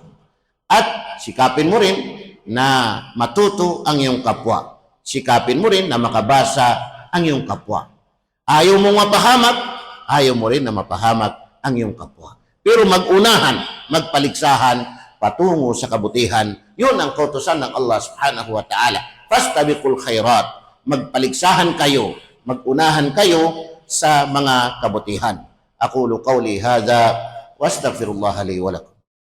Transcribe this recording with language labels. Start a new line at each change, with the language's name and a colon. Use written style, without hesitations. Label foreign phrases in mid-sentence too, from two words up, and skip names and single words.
Filipino: At sikapin mo rin na matuto ang iyong kapwa. Sikapin mo rin na makabasa ang iyong kapwa. Ayaw mong mapahamak, ayaw mo rin na mapahamak ang iyong kapwa. Pero magunahan, magpaligsahan, patungo sa kabutihan, yun ang kautusan ng Allah
Arabic: سبحانه وتعالى. فاستبقوا الخيرات.
Filipino: Magpaligsahan kayo, magunahan kayo sa mga kabutihan.
Arabic: أقول قولي هذا وأستغفر الله لي ولكم.